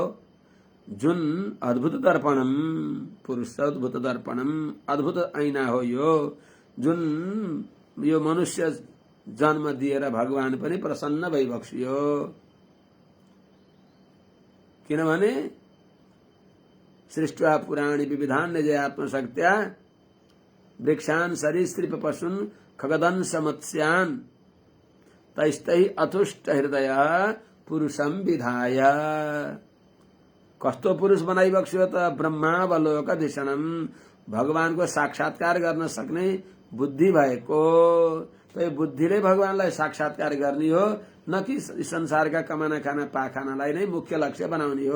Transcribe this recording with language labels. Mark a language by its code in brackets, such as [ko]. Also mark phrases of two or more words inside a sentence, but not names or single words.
[ne] जुन [sa] अद्भुत दर्पणम, पुरुषोद्भूत दर्पणम [ne] अद्भुत ऐना हो यो। जुन यो मनुष्य जन्म दिएर भगवान पनि प्रसन्न भइबक्सियो। [sa] किनभने सृष्ट्वा पुराणी विविधान निज आत्मशक्त्या वृक्षान सरीसृप पशुन खगदंश मत्स्यान तैस्तै अतुष्ट हृदय पुरुषम विधाय। [ne] कस्तो पुरुष बनाइबक्स्यो त? [sa] ब्रह्मावलोक धिषणम, [ne] भगवानको साक्षात्कार गर्न सक्ने बुद्धि भएको। त यो बुद्धिले भगवानलाई साक्षात्कार गर्ने हो, न कि संसारका कमाना खाना पाखानालाई नै मुख्य लक्ष्य बनाउने हो।